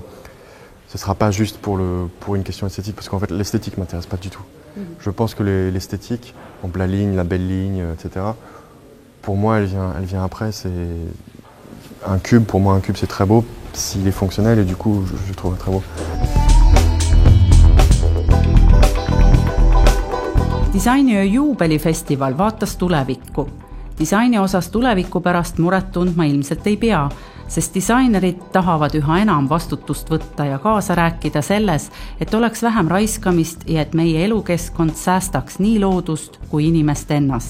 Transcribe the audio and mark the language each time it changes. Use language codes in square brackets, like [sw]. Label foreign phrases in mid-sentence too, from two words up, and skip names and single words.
[fr] Ce ne sera pas juste pour une question esthétique, parce qu'en fait l'esthétique ne m'intéresse pas du tout. Je pense que l'esthétique, la ligne, la belle ligne, etc., pour moi elle vient après. C'est un cube, pour moi un cube c'est très beau s'il est fonctionnel et du coup je le trouve très beau. [et] Disainiöö juubelifestival vaatas tulevikku. Disaini osas tuleviku pärast muret tundma ilmselt ei pea, sest disainerid tahavad üha enam vastutust võtta ja kaasa rääkida selles, et oleks vähem raiskamist ja et meie elukeskkond säästaks nii loodust kui inimest ennast.